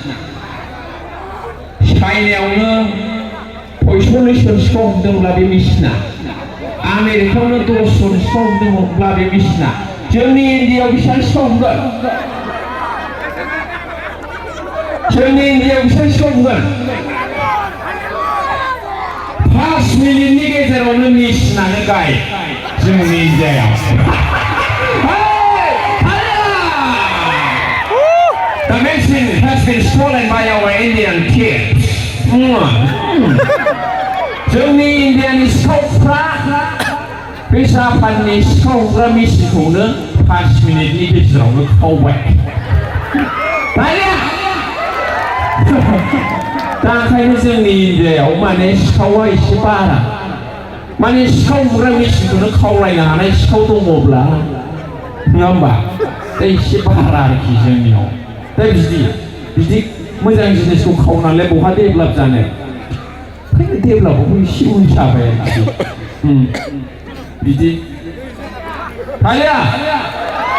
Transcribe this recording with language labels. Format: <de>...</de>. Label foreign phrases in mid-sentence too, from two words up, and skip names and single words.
<brx>चाइनायावनो 45 जन सिखाव हमदोंब्ला बे मेसिना आमेरिकायावनो 10 जन सिखाव हमदोंब्ला बे मेसिना जोंनि इन्डियायाव बेसेबां सिखाव हमगोन जोंनि इन्डियायाव बेसेबां सिखाव हमगोन 5 मिनिटनि गेजेरावनो मेसिनानो गाय जोंनि इन्डियायाव</brx> <en>The machine has been stolen by our Indian kids.</en> <brx>जोंनि इन्डियानि सिखावफ्रा बे जापाननि सिखाव हमग्रा मेसिनखौनो 5 मिनिटनि गेजेरावनो खावबाय दा ओंखायनो जोंनि इन्डियायाव माने सिखावा एसे बारा माने सिखाव हमग्रा मेसिनखौनो खावलायनो हानाय सिखाव दङब्ला नङा होमबा दा एसे बारा आरोखि जोंनियाव दा बिदि मोजां जिनिसखौ खावनानै बहा डेभेलप जानो ओंखायनो डेभेलपआवबो एसे उन जाबाय आरोखि बिदि हालिया</brx>